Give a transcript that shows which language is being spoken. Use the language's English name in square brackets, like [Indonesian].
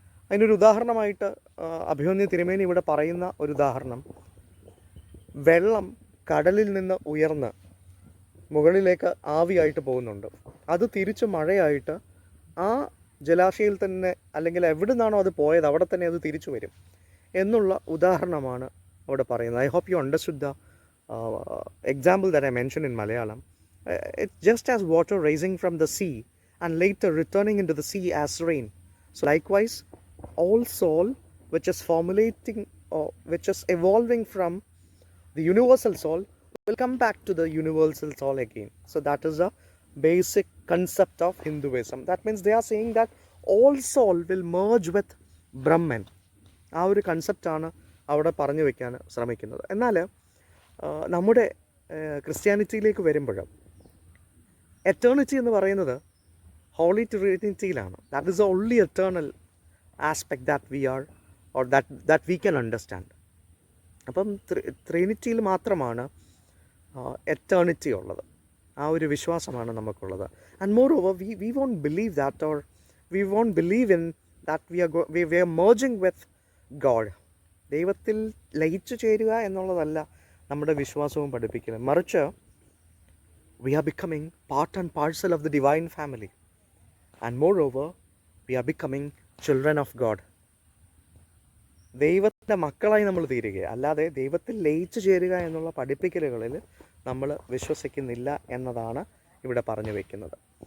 [Malayalam] അതിനൊരു ഉദാഹരണമായിട്ട് അഭിമന്യു തിരുമേനി ഇവിടെ പറയുന്ന ഒരു ഉദാഹരണം, വെള്ളം കടലിൽ നിന്ന് ഉയർന്ന് മുകളിലേക്ക് ആവിയായിട്ട് പോകുന്നുണ്ട്. അത് തിരിച്ച് മഴയായിട്ട് ആ ജലാശയിൽ തന്നെ, അല്ലെങ്കിൽ എവിടെ നിന്നാണോ അത് പോയത് അവിടെ തന്നെ അത് തിരിച്ചു വരും എന്നുള്ള ഉദാഹരണമാണ് അവിടെ പറയുന്നത്. [English] I hope you understood the example that I mention in Malayalam. It's just as water rising from the sea and later returning into the sea as rain. So likewise, all soul which is formulating or which is evolving from the universal soul will come back to the universal soul again. So that is a basic concept of Hinduism. That means they are saying that all soul will merge with Brahman. [Malayalam] ആ ഒരു കൺസെപ്റ്റാണ് അവിടെ പറഞ്ഞു വയ്ക്കാൻ ശ്രമിക്കുന്നത്. എന്നാൽ നമ്മുടെ ക്രിസ്ത്യാനിറ്റിയിലേക്ക് വരുമ്പോഴും eternity എന്ന് പറയുന്നത് holy ട്രിനിറ്റിയിലാണ്. [English] That is the only eternal aspect that we are or that we can understand. [Malayalam] അപ്പം ട്രിനിറ്റിയിൽ മാത്രമാണ് എറ്റേണിറ്റി ഉള്ളത്. ആ ഒരു വിശ്വാസമാണ് നമുക്കുള്ളത്. [English] And moreover we won't believe that, or we won't believe in that we are merging with God. [Malayalam] ദൈവത്തിൽ ലയിച്ചു ചേരുക എന്നുള്ളതല്ല നമ്മുടെ വിശ്വാസവും പഠിപ്പിക്കുന്നത്. [English] മറിച്ച് we are becoming part and parcel of the divine family, and moreover we are becoming children of God. [Malayalam] ദൈവത്തിൻ്റെ മക്കളായി നമ്മൾ തീരുക, അല്ലാതെ ദൈവത്തിൽ ലയിച്ചു ചേരുക എന്നുള്ള പഠിപ്പിക്കലുകളിൽ നമ്മൾ വിശ്വസിക്കുന്നില്ല എന്നതാണ് ഇവിടെ പറഞ്ഞു വയ്ക്കുന്നത്.